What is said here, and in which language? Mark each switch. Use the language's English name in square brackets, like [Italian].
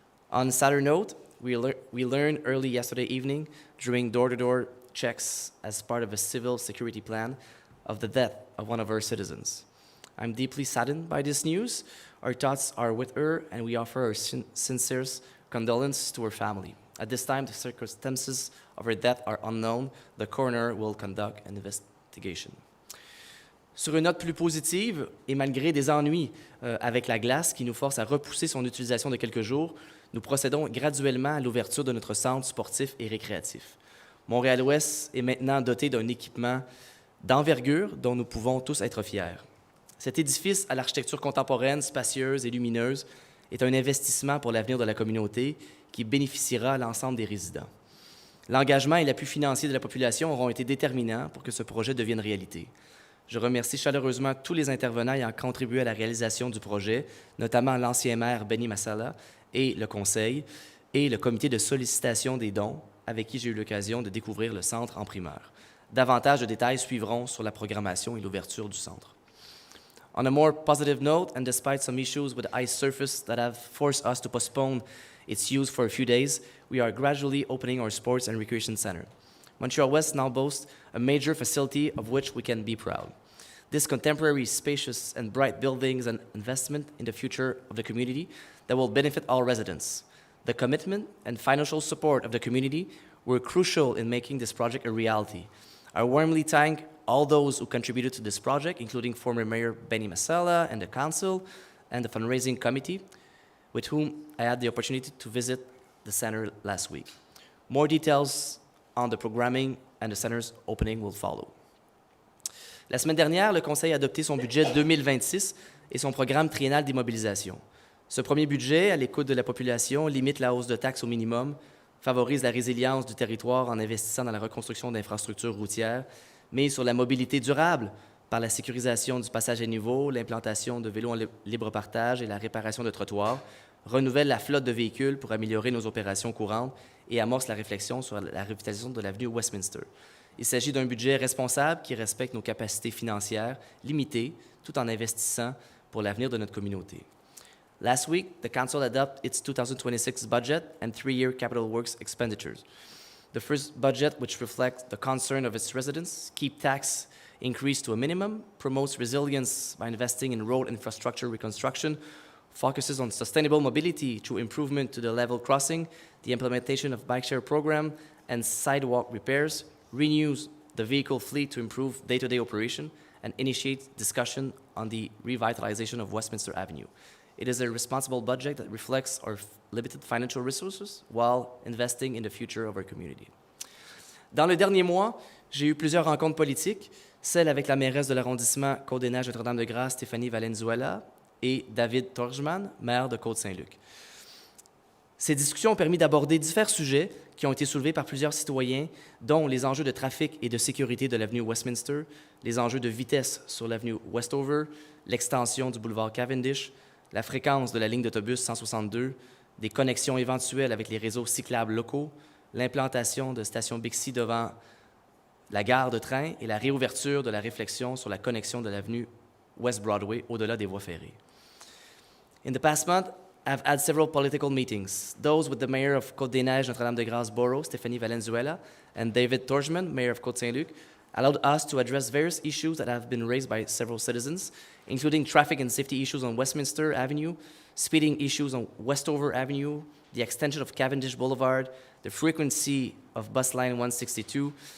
[English] On a sadder note, we learned early yesterday evening during door-to-door checks as part of a civil security plan of the death of one of our citizens. I'm deeply saddened by this news. Our thoughts are with her, and we offer our sincere condolences to her family. At this time, the circumstances of her death are unknown. The coroner will conduct an investigation. [French] Sur une note plus positive, et malgré des ennuis avec la glace qui nous force à repousser son utilisation de quelques jours, nous procédons graduellement à l'ouverture de notre centre sportif et récréatif. Montréal-Ouest est maintenant doté d'un équipement d'envergure dont nous pouvons tous être fiers. Cet édifice à l'architecture contemporaine, spacieuse et lumineuse est un investissement pour l'avenir de la communauté qui bénéficiera à l'ensemble des résidents. L'engagement et l'appui financier de la population auront été déterminants pour que ce projet devienne réalité. Je remercie chaleureusement tous les intervenants ayant contribué à la réalisation du projet, notamment l'ancien maire Benny Massala et le conseil, et le comité de sollicitation des dons, avec qui j'ai eu l'occasion de découvrir le centre en primeur. Davantage de détails suivront sur la programmation et l'ouverture du centre. [English] On a more positive note, and despite some issues with the ice surface that have forced us to postpone its use for a few days, we are gradually opening our sports and recreation center. Montreal-West now boasts a major facility of which we can be proud. This contemporary, spacious, and bright building is an investment in the future of the community that will benefit all residents. The commitment and financial support of the community were crucial in making this project a reality. I warmly thank all those who contributed to this project, including former Mayor Benny Massala and the Council and the fundraising committee, with whom I had the opportunity to visit the center last week. More details on the programming and the center's opening will follow. [French] La semaine dernière, le Conseil a adopté son budget 2026 et son programme triennal d'immobilisation. Ce premier budget, à l'écoute de la population, limite la hausse de taxes au minimum, favorise la résilience du territoire en investissant dans la reconstruction d'infrastructures routières, mise sur la mobilité durable par la sécurisation du passage à niveau, l'implantation de vélos en libre partage et la réparation de trottoirs, renouvelle la flotte de véhicules pour améliorer nos opérations courantes et amorce la réflexion sur la revitalisation de l'avenue Westminster. Il s'agit d'un budget responsable qui respecte nos capacités financières limitées tout en investissant pour l'avenir de notre communauté. [English] Last week, the Council adopted its 2026 budget and three-year capital works expenditures. The first budget, which reflects the concern of its residents, keep tax increase to a minimum, promotes resilience by investing in road infrastructure reconstruction, focuses on sustainable mobility through improvement to the level crossing, the implementation of bike share program, and sidewalk repairs, renews the vehicle fleet to improve day-to-day operation, and initiates discussion on the revitalization of Westminster Avenue. It is a responsible budget that reflects our limited financial resources while investing in the future of our community. [French] Dans le dernier mois, j'ai eu plusieurs rencontres politiques, celle avec la mairesse de l'arrondissement Côte-des-Neiges Notre-Dame-de-Grâce, Stéphanie Valenzuela, et David Torjman, maire de Côte-Saint-Luc. Ces discussions ont permis d'aborder divers sujets qui ont été soulevés par plusieurs citoyens, dont les enjeux de trafic et de sécurité de l'avenue Westminster, les enjeux de vitesse sur l'avenue Westover, l'extension du boulevard Cavendish, la fréquence de la ligne d'autobus 162, des connexions éventuelles avec les réseaux cyclables locaux, l'implantation de stations Bixi devant la gare de train et la réouverture de la réflexion sur la connexion de l'avenue West Broadway au-delà des voies ferrées. [English] In the past month, I've had several political meetings, those with the mayor of Côte-des-Neiges Notre-Dame-de-Grâce Borough, Stéphanie Valenzuela, and David Torjman, mayor of Côte-Saint-Luc, allowed us to address various issues that have been raised by several citizens, including traffic and safety issues on Westminster Avenue, speeding issues on Westover Avenue, the extension of Cavendish Boulevard, the frequency of bus line 162,